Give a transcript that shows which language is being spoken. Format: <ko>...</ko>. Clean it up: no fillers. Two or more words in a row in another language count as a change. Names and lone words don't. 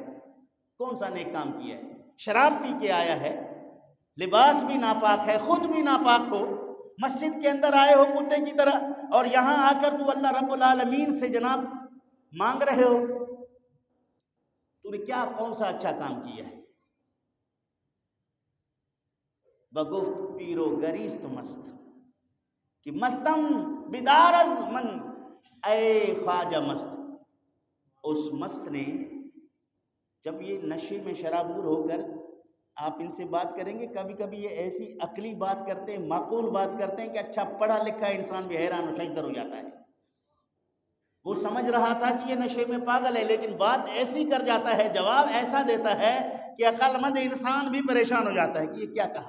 <ur>کون سا نیک کام کیا ہے؟ شراب پی کے آیا ہے، لباس بھی ناپاک ہے، خود بھی ناپاک ہو، مسجد کے اندر آئے ہو کتے کی طرح، اور یہاں آ کر تو اللہ رب العالمین سے جناب مانگ رہے ہو، تو نے کیا کون سا اچھا کام کیا ہے؟</ur> <fa>بگفت پیرو گریست مست کہ مستم بیدار از من،</fa> <ur>اے خواجہ مست، اس مست نے جب یہ نشے میں شرابور ہو کر آپ ان سے بات کریں گے، کبھی کبھی یہ ایسی عقلی بات کرتے ہیں، معقول بات کرتے ہیں کہ اچھا پڑھا لکھا انسان بھی حیران و شجدر ہو جاتا ہے۔ وہ سمجھ رہا تھا کہ یہ نشے میں پاگل ہے، لیکن بات ایسی کر جاتا ہے، جواب ایسا دیتا ہے کہ عقل مند انسان بھی پریشان ہو جاتا ہے کہ یہ کیا کہا۔</ur>